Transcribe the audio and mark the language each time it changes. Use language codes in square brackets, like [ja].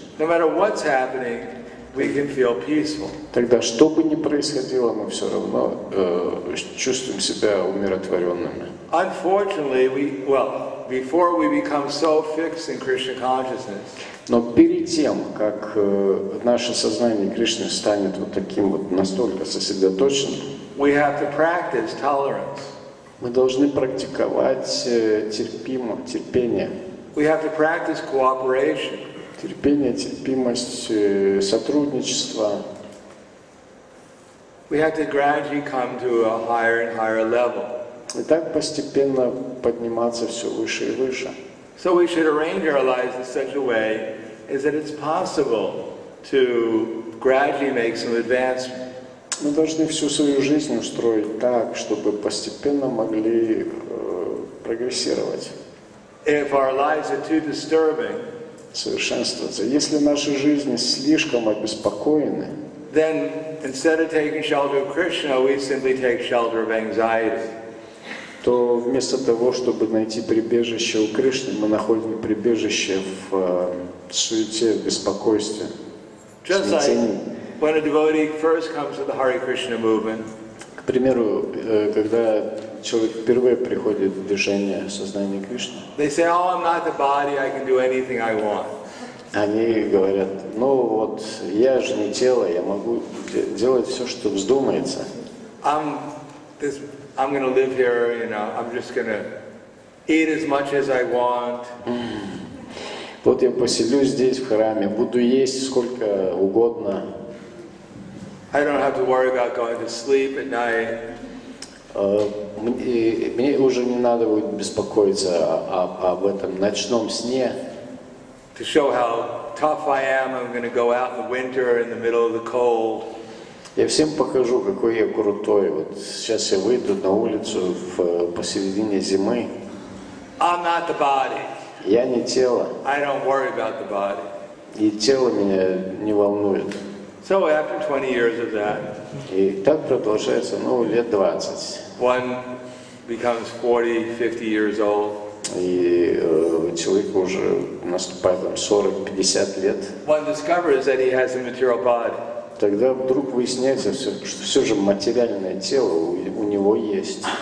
[en] no matter what's happening, we can feel peaceful. [ru] тогда что бы ни происходило, мы все равно чувствуем себя умиротворенными. [en] Unfortunately, before we become so fixed in Krishna consciousness, [ru] Но перед тем, как наше сознание Кришны станет вот таким вот настолько сосредоточенным, [en] we have to practice tolerance. [ru] мы должны практиковать терпение. [en] We have to practice cooperation. [ru] Терпение, терпимость, сотрудничество. [en] We have to gradually come to a higher and higher level. [ru] И так постепенно подниматься все выше и выше. [en] So we should arrange our lives in such a way is that it's possible to gradually make some advancement. [ru] Мы должны всю свою жизнь устроить так, чтобы постепенно могли прогрессировать, [en] If our lives are too disturbing, [ru] совершенствоваться. Если наши жизни слишком обеспокоены, [en] then instead of taking shelter of Krishna, we simply take shelter of anxiety. [ru] то вместо того, чтобы найти прибежище у Кришны, мы находим прибежище в суете, в беспокойстве, в [en] Just like [ru] смятении. [en] when a devotee first comes to the Hare Krishna movement, [ru] К примеру, когда человек впервые приходит в движение сознания Кришны, [en] they say, "Oh, I'm not the body. I can do anything I want." [ru] они говорят, ну вот, я же не тело, я могу делать все, что вздумается. [en] I'm going to live here, I'm just going to eat as much as I want. [ru] Вот я поселюсь здесь, в храме, буду есть сколько угодно. [en] I don't have to worry about going to sleep at night. [ru] Мне уже не надо будет беспокоиться об этом ночном сне. [en] To show how tough I am, I'm going to go out in the winter in the middle of the cold. [ru] Я всем покажу, какой я крутой. Вот сейчас я выйду на улицу посередине зимы. [en] I'm not the body. [ru] Я не тело. [en] I don't worry about the body. [ru] И тело меня не волнует. [en] So after 20 years of that, [ru] И так продолжается, лет 20. [en] one becomes 40, 50 years old. [ru] И человеку уже наступает 40-50 лет. [en] One discovers that he has a material body. [ru] Тогда вдруг выясняется, что все же материальное тело у него есть.